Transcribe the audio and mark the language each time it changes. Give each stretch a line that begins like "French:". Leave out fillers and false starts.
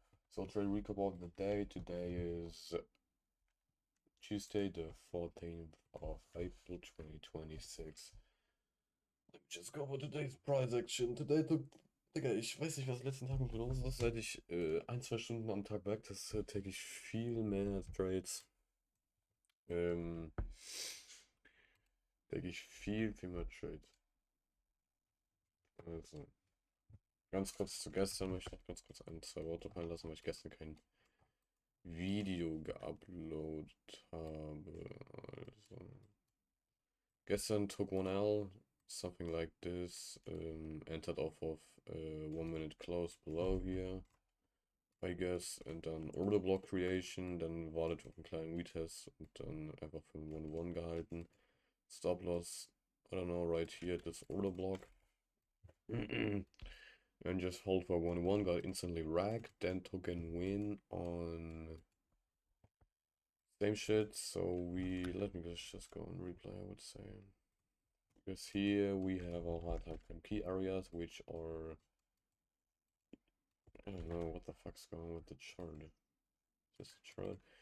English: So trade recap of the day. Today is Tuesday, the 14th of April 2026. Let me just go over today's price action. Today took,
German: Digga, ich weiß nicht, was letzten Tagen mit los ist. Seit ich 1, 2 Stunden am Tag backteste, täglich viel mehr Trades. Ähm, täglich viel mehr Trades. Also, ganz kurz zu gestern möchte ich noch ganz kurz 1, 2 Worte fallen lassen, weil ich gestern kein Video geuploadet habe. Also, gestern
English: took 1L, something like this. Entered off of 1 minute close below here, I guess.
German: Und dann Order Block Creation, dann wartet auf einen kleinen Retest und dann einfach für 1-1 gehalten.
English: Stop Loss, I don't know, right here, this Order Block. And just hold for 1-1, got instantly racked, then took a win on same shit. So let me just go and replay, I would say. Because here we have our hard time key areas, which are, I don't know what the fuck's going with the chart. Just a chart.